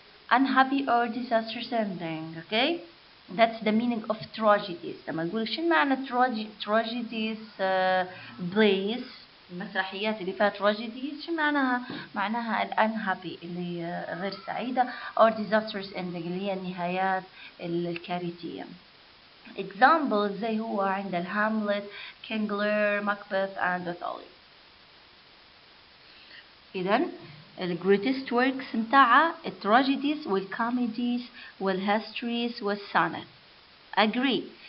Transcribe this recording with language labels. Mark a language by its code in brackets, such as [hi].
[en] Unhappy or disastrous ending. Okay, that's the meaning of tragedies. [ar] لما نقول شو معنى [en] tragedies plays [ar] المسرحيات اللي فيها tragedies شو معناها [en] unhappy [ar] اللي غير سعيدة [en] or disastrous ending [ar] اللي هي النهايات الكارثية. examples زي هو عند الهاملت, King Lear, Macbeth and Othello. إذن [en] greatest works [ar] متاعها tragedies والcomedies والhistories والsonnet. [en] Agree.